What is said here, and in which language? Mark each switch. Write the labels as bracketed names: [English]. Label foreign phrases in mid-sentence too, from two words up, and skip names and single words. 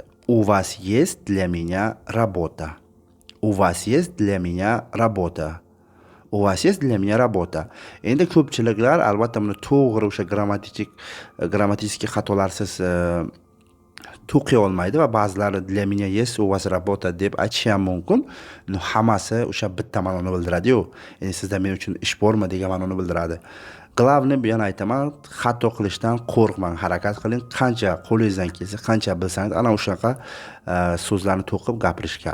[Russian] У вас есть для меня работа. У вас есть для меня работа. У вас есть для меня работа. [Uzbek] Endi ko'pchiliklar albatta buni to'g'ri o'sha grammatik xatolarsiz to'qiy olmaydi va ba'zilari [Russian] для меня есть у вас работа [Uzbek] deb aytishi ham mumkin. Hammasi o'sha bitta ma'noni bildiradi-yu. Endi sizda men uchun ish bormi degan ma'noni bildiradi. Glavni bu yana aytaman, xato qilishdan qo'rqmang, harakat qiling, qancha qo'lingizdan kelsa, qancha bilsangiz, ana o'shaqa so'zlarni to'qib gapirishga.